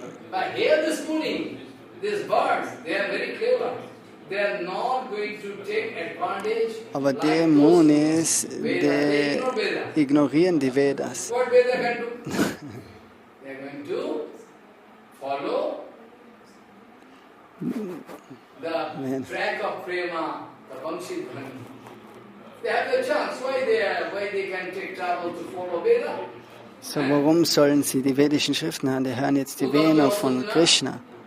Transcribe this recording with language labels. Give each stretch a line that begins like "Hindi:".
English: But here this Muni, these birds, they are very clever. They are not going to take advantage.
German: Aber die Munis, die ignorieren die Vedas.
English: What Veda can do? They are going to follow the track of prema, the Vamshi Dhani. They have the chance. Why they can take trouble to follow Veda?
German: So warum sollen sie die vedischen Schriften hören? Die hören jetzt die Vena von Krishna.